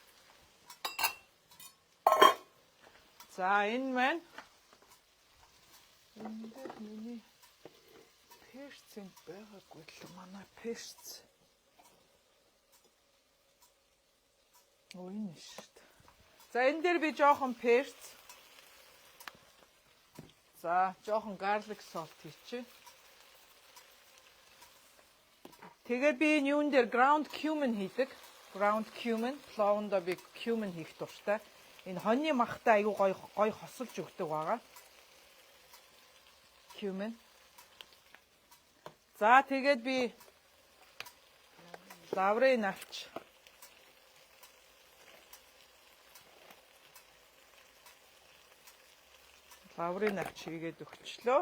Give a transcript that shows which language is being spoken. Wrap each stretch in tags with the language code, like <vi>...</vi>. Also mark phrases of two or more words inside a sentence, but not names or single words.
<mn>За энэ маань энэ дээр миний перцэн байгаагүй л манай перц. Энэ шүү дээ. За энэ дээр би жоохон перц. За жоохон</mn> <en>garlic salt</en> <mn>хийчихье. Тэгээ би юун дээр</mn> <en>ground cumin</en> <mn>хийдэг.</mn> <en>Ground cumin,</en> <mn>пловондоо би cumin хийх дуртай. Энэ хоньны махтай аюу гоё хосолж өгдөг байгаа. Cumin. За тэгээд би лаврын навч. Лаврын навч хийгээд өгчлөө.</mn>